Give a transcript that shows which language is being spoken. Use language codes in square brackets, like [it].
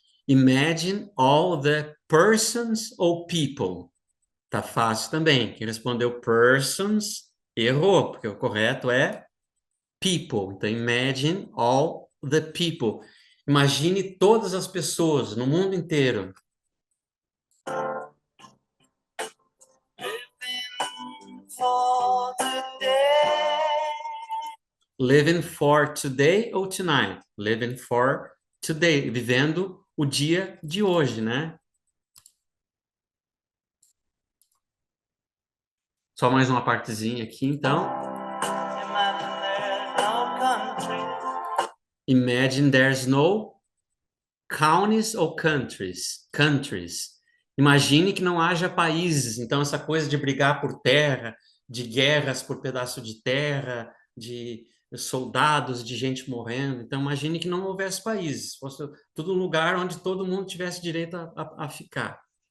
[en] Imagine all the persons or people. [pt] Tá fácil também. Quem respondeu persons errou, porque o correto é people. Então, [en] imagine all the people. [pt] Imagine todas as pessoas no mundo inteiro. [en] Living for today. Living for today ou tonight? Living for today. [pt] Vivendo o dia de hoje, né? Só mais uma partezinha aqui, então. [en] Imagine there's no country. Imagine there's no counties ou countries. Countries. [pt] Imagine que não haja países. Então, essa coisa de brigar por terra, de guerras por pedaço de terra, de soldados, de gente morrendo. Então, imagine que não houvesse países. Fosse tudo um lugar onde todo mundo tivesse direito a ficar.